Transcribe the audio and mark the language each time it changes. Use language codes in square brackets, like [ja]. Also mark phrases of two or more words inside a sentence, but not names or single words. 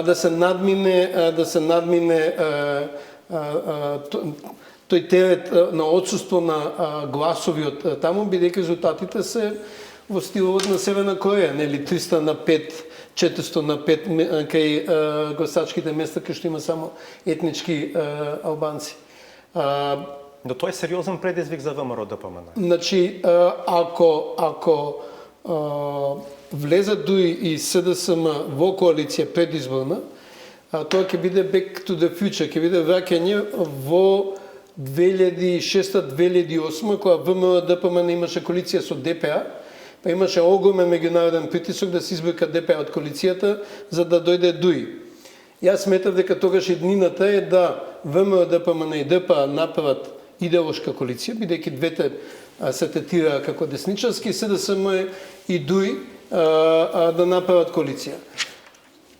[mk] Да се надмине тој терет на отсуство на гласови од таму, бидејќи резултатите се во стилот на Северна Кореја, нели 300 на 5, 400 на 5 кај гласачките места кај што има само етнички албанци. Но тоа е сериозен предизвик за ВМРО-ДПМН. Значи, ако влезат дуи и СДСМ во коалиција предизборна, тоа ќе биде [en] back to the future, [mk] ќе биде враќање во 2006-2008, кога ВМРО-ДПМН имаше коалиција со ДПА, па имаше огромен меѓународен притисок да се избрка ДПА од коалицијата за да дојде ДУИ. Јас сметав дека тогаш иднината е да ВМРО-ДПМН и ДПА направат идеолошка коалиција, бидејќи двете се третира како десничарски, СДСМ и ДУИ да направат коалиција.